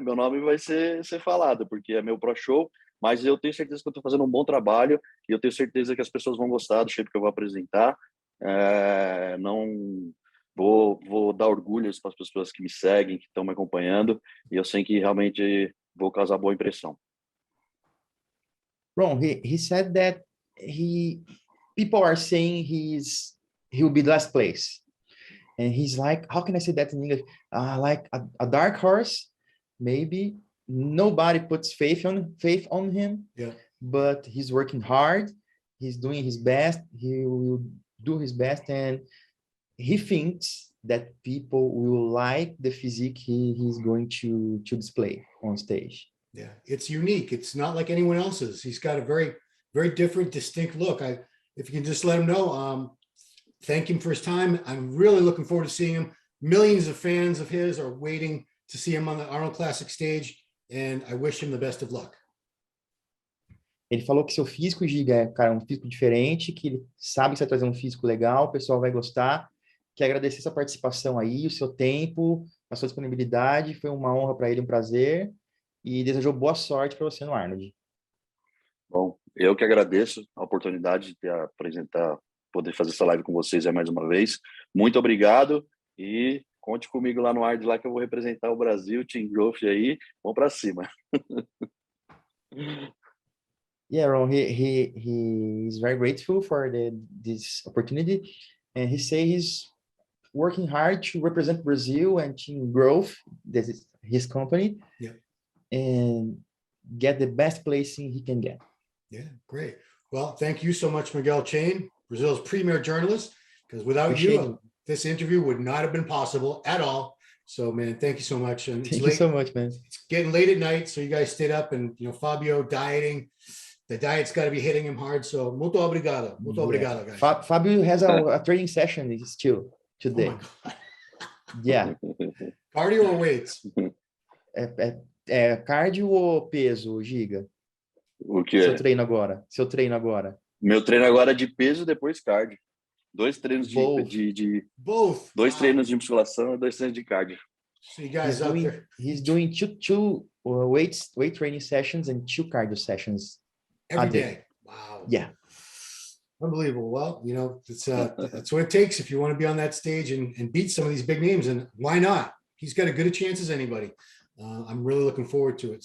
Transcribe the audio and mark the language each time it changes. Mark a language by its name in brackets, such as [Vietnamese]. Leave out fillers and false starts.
[Portuguese] Meu nome vai ser falado, porque é meu pro show, mas eu tenho certeza que eu tô fazendo um bom trabalho e eu tenho certeza que as pessoas vão gostar do shape que eu vou apresentar. Não vou dar orgulho para as pessoas que me seguem, que estão me acompanhando, e eu sei que realmente vou causar boa impressão. [English] Ron, he said that people are saying he'll be last place. And he's like, how can I say that in English? Like a dark horse, maybe nobody puts faith on him. Yeah. But he's working hard. He's doing his best. He will do his best, and he thinks that people will like the physique he's going to display on stage. Yeah, it's unique. It's not like anyone else's. He's got a very, very different, distinct look. If you can just let him know, thank him for his time. I'm really looking forward to seeing him. Millions of fans of his are waiting to see him on the Arnold Classic stage, and I wish him the best of luck. [Portuguese] Ele falou que seu físico, Giga, é, cara, um físico diferente, que ele sabe que você vai trazer um físico legal, o pessoal vai gostar. Quer agradecer essa participação aí, o seu tempo, a sua disponibilidade. Foi uma honra para ele, um prazer. E desejou boa sorte para você no Arnold. Bom, eu que agradeço a oportunidade de apresentar, poder fazer essa live com vocês mais uma vez. Muito obrigado e conte comigo lá no Ard, lá que eu vou representar o Brasil, Team Growth aí. Vamos para cima. [English] Yeah, Ron, he is very grateful for this opportunity, and he say he's working hard to represent Brazil and Team Growth, this is his company, Yeah. and get the best placing he can get. Yeah, great. Well, thank you so much, Miguel Chain, Brazil's premier journalist, because without Appreciate you, this interview would not have been possible at all. So, man, thank you so much. And Thank you so much, man. It's getting late at night, so you guys stayed up, and Fabio dieting. The diet's got to be hitting him hard. [Portuguese] So, muito obrigado. Muito obrigado, guys. [English] Fabio has a training session still today. Oh my God. Yeah. Cardio or weights? [Portuguese] Cardio ou peso, Giga? O que Seu treino agora. Meu treino agora é de peso, depois cardio. 2 treinos [English] Both. [Portuguese] Dois treinos de musculação e 2 treinos de cardio. [English] So you guys out there. He's doing two weight training sessions and 2 cardio sessions every a day. day. Wow. Yeah. Unbelievable. Well, that's what it takes if you want to be on that stage and beat some of these big names. And why not? He's got as good a chance as anybody. I'm really looking forward to it.